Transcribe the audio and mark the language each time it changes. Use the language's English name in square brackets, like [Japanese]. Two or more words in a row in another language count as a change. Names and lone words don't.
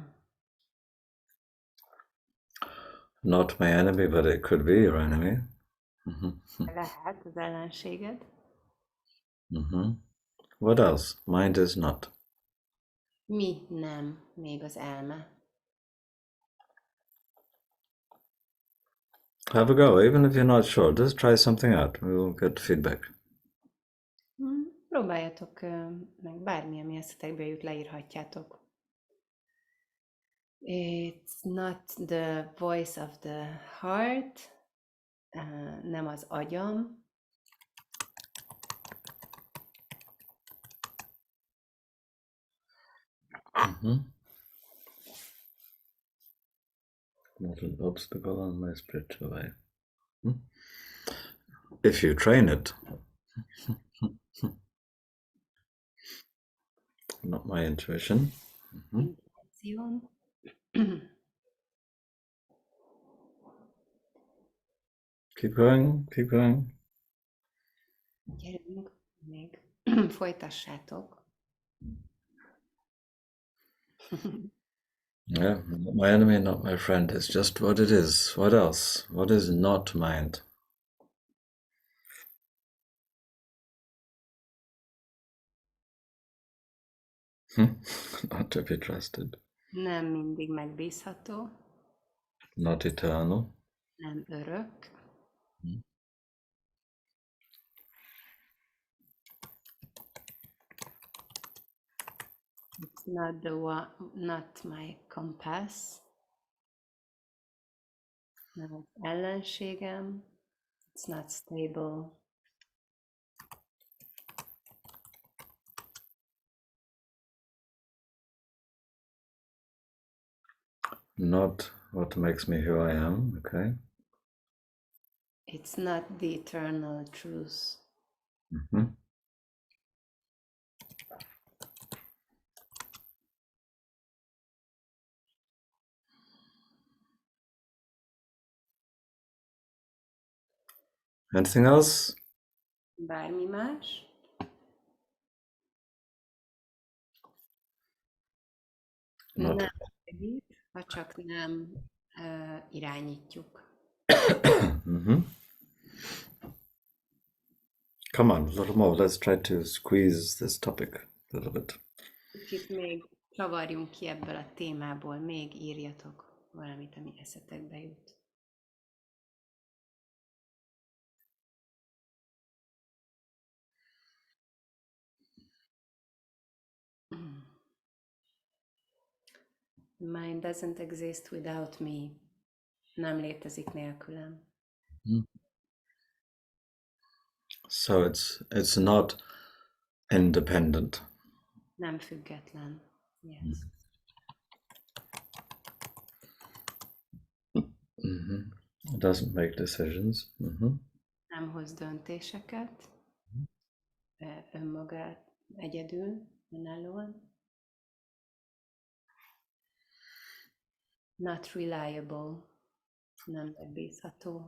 [English] Not my enemy, but it could be your enemy. Mhm. [Hungarian] lehet az ellenséged. [English] Mhm. What else? Mind is not. [Hungarian] Mi nem még az elme? [English] Have a go, even if you're not sure. Just try something out. We will get feedback. [Hungarian] Próbáljatok meg bármi, ami eszetekbe jut, leírhatjátok. [English] It's not the voice of the heart, [Hungarian] nem az agyam, [English] Not an obstacle on my spiritual way. If you train it. Not my intuition. [Hungarian] intuíción. [English] Keep going, keep going. [Hungarian] Gyerünk, még folytassátok. [English] Yeah, not my enemy, not my friend. It's just what it is. What else? What is not mind? Not to be trusted. [Hungarian] Nem mindig megbízható, [English] Not eternal. [Hungarian] nem örök, [English] it's not the one, not my compass, [Hungarian] nem az ellenségem, [English] it's not stable, Not what makes me who I am. Okay. it's not the eternal truth. Mhm. Anything else? [Hungarian] Bármi más? [English] Not. [Hungarian] Nem segít, ha csak nem irányítjuk. [English] Come on, a little more. Let's try to squeeze this topic a little bit. [Hungarian] Kicsit még csavarjunk ki ebből a témából, még írjatok valamit, ami eszetekbe jut. [English] Mind doesn't exist without me. [Hungarian] Nem létezik nélkülem. [English] So it's not independent. [Hungarian] Nem független. [English] Yes. It doesn't make decisions. [Hungarian] Nem hoz döntéseket önmagát egyedül, önállóan. [English] Not reliable. [Hungarian] Nem megbízható.